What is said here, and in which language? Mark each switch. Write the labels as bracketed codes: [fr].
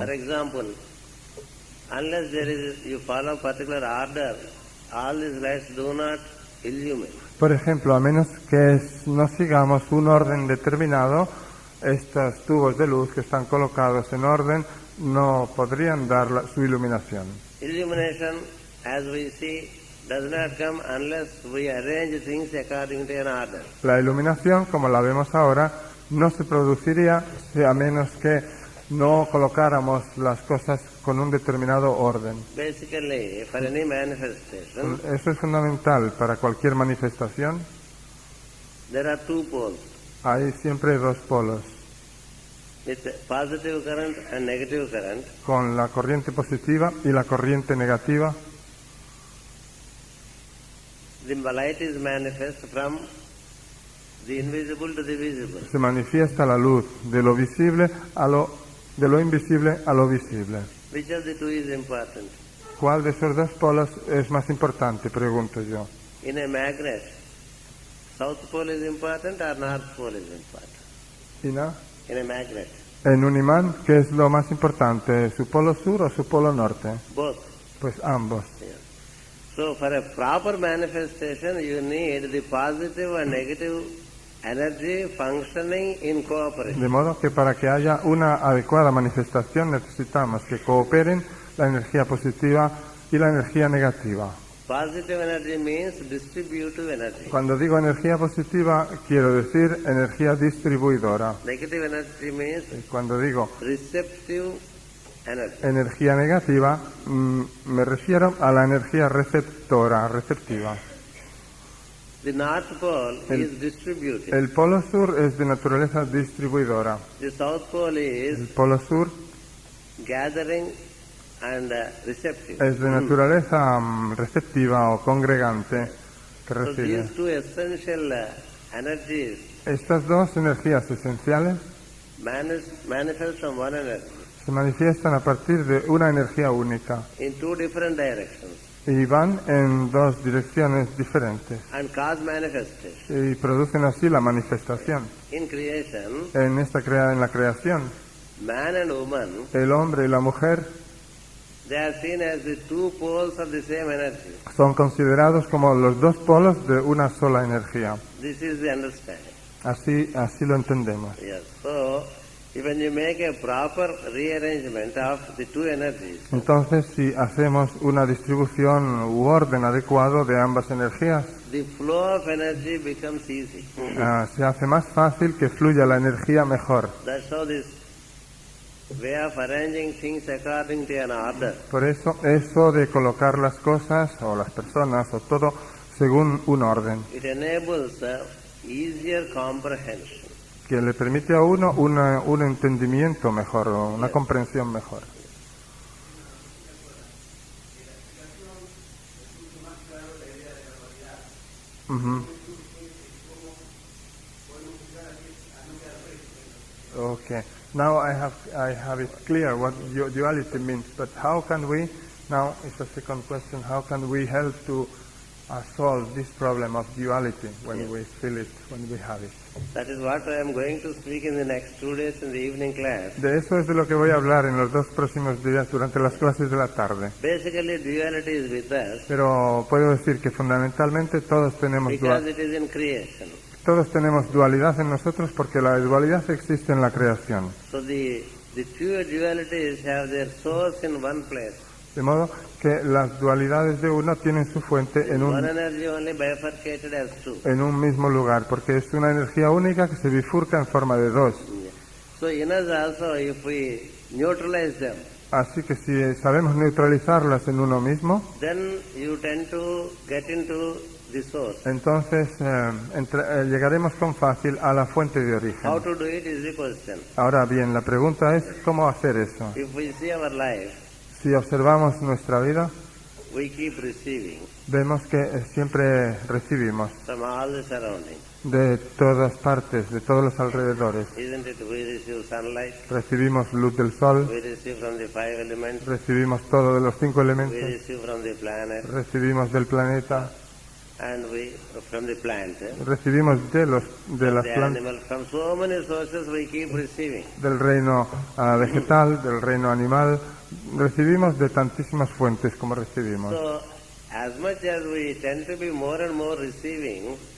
[en] For example, unless you follow particular order, all these lights do not illumine. [es] Por ejemplo, a menos que no sigamos un orden determinado, estos tubos de luz que están colocados en orden no podrían dar su iluminación. [en] Illumination, as we see, does not come unless we arrange things according to an order. [es] La iluminación, como la vemos ahora, no se produciría a menos que no colocáramos las cosas con un determinado orden. [en] Basically, for any manifestation, [es] Eso es fundamental para cualquier manifestación. [en] there are two poles, [es] Hay siempre dos polos, [en] with positive current and negative current. [es] con la corriente positiva y la corriente negativa. [en] The light is manifest from the invisible to the visible. [es] Se manifiesta la luz de lo visible de lo invisible a lo visible. [en] Which of the two is important? [es] ¿Cuál de esos dos polos es más importante? Pregunto yo. [en] In a magnet, south pole is important or north pole is important? ¿Ina? In a magnet, [es] En un imán, ¿qué es lo más importante? ¿Su polo sur o su polo norte? [en] both. [es] Pues ambos. [en] Yeah. So for a proper manifestation, you need the positive and negative energy functioning in cooperation. [es] De modo que para que haya una adecuada manifestación necesitamos que cooperen la energía positiva y la energía negativa. [en] Positive energy means distributive energy. [es] Cuando digo energía positiva, quiero decir energía distribuidora. [en] Negative energy means [es] Y cuando digo [en] receptive energy. [es] energía negativa, me refiero a la energía receptora, receptiva. [en] The north pole is distributive. [es] El polo sur es de naturaleza distribuidora. [en] The south pole [es] El [en] is [es] polo sur [en] gathering and receptive. [es] es de naturaleza receptiva o congregante que [en] So [es] recibe. [en] these two essential energies [es] Estas dos energías esenciales [en] manifest from one energy [es] se manifiestan a partir de una energía única [en] in two different directions [es] y van en dos direcciones diferentes [en] and cause manifestation. [es] y producen así la manifestación. [en] In creation, [es] En la creación, [en] man and woman, [es] el hombre y la mujer [en] they are seen as the two poles of the same energy. [es] son considerados como los dos polos de una sola energía. [en] This is the understanding. [es] Así lo entendemos. [en] Yes. So, when you make a proper rearrangement of the two energies, [es] Entonces, si hacemos una distribución u orden adecuado de ambas energías, [en] the flow of energy becomes easy. [es] se hace más fácil que fluya la energía mejor. [en] That's how this way of arranging things according to an order. [es] Por eso de colocar las cosas o las personas o todo según un orden, [en] It enables easier comprehension. [es] que le permite a uno un entendimiento mejor, o una comprensión mejor. Mhm. [en] Okay. Now I have it clear what duality means, but how can we, now it's a second question, how can we help to solve this problem of duality when Yes. we feel it, when we have it? That is what I am going to speak in the next 2 days in the evening class. [es] De eso es de lo que voy a hablar en los 2 próximos días durante las clases de la tarde. [en] Basically, duality is with us [es] Pero puedo decir que fundamentalmente todos tenemos [en] because it is in creation. [es] dualidad en nosotros porque la dualidad existe en la creación. [en] So the pure dualities have their source in one place. [es] De modo que las dualidades de uno tienen su fuente en [en] One energy only bifurcated as two. [es] un mismo lugar, porque es una energía única que se bifurca en forma de 2. [en] So in us also, if we neutralize them, [es] Así que si sabemos neutralizarlas en uno mismo, [en] then you tend to get into the source. [es] entonces llegaremos con fácil a la fuente de origen. [en] How to do it is the question. [es] Ahora bien, la pregunta es cómo hacer eso. [en] If we see our life, [es] Si observamos nuestra vida, [en] we keep receiving [es] vemos que siempre recibimos [en] from all the surroundings. [es] de todas partes, de todos los alrededores. [en] Isn't it? We receive sunlight, [es] Recibimos luz del sol, [en] we receive from the 5 elements, [es] recibimos todo de los 5 [en] we [es] elementos, [en] receive from the planet, [es] recibimos del planeta, [en] and we from the plant, [es] recibimos de las [en] the [es] plantas, [en] animal. From so many sources we keep receiving. [es] del reino vegetal, del reino animal, recibimos de tantísimas fuentes como recibimos. [en] So, as much as we tend to be more and more receiving,